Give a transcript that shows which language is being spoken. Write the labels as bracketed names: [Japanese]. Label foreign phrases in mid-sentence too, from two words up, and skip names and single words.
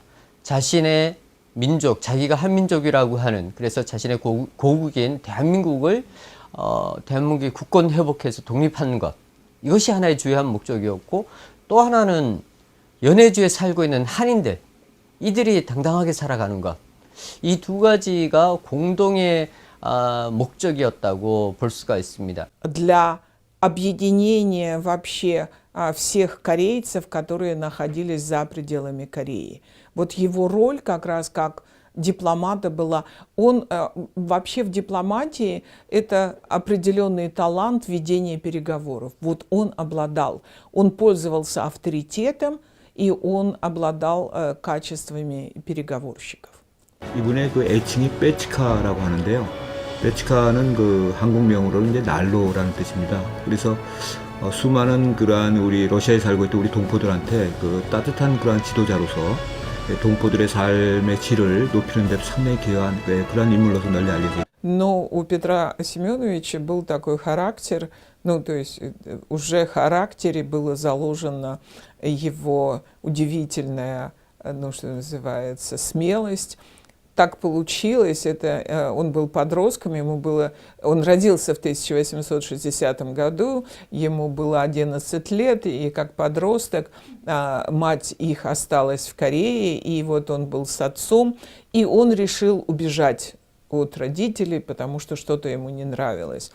[Korean] 자신의 민족, 자기가 한민족이라고 하는, 그래서 자신의 고국인 대한민국을 대한민국이 국권 회복해서 독립하는 것, 이것이 하나의 주요한 목적이었고, 또 하나는 연해주에 살고 있는 한인들, 이들이 당당하게 살아가는 것, 이 두 가지가 공동의 목적이었다고 볼 수가 있습니다. [Russian] Для объединения вообще всех корейцев, которые находились за пределами Кореи. Вот его роль как раз как дипломата была. Он вообще в дипломатии это определенный талант ведения переговоров. Вот он обладал. Он пользовался авторитетом, и он обладал качествами переговорщиков. [Korean] 이분의 그 애칭이 빼치카라고 하는데요. 빼치카는 그 한국명으로 이제 난로라는 뜻입니다. 그래서 수많은 그러한 우리 러시아에 살고 있던 우리 동포들한테 그 따뜻한 그러한 지도자로서 동포들의 삶의 질을 높이는 데도 상당히 기여한 그런 인물로서 널리 알려져. [Russian] Но у Петра Семеновича был такой характер, то есть уже в характере было заложено его удивительная, что называется, смелость. Так получилось, он был подростком, он родился в 1860 году, ему было 11 лет, и как подросток мать их осталась в Корее, и вот он был с отцом, и он решил убежать от родителей, потому что что-то ему не нравилось.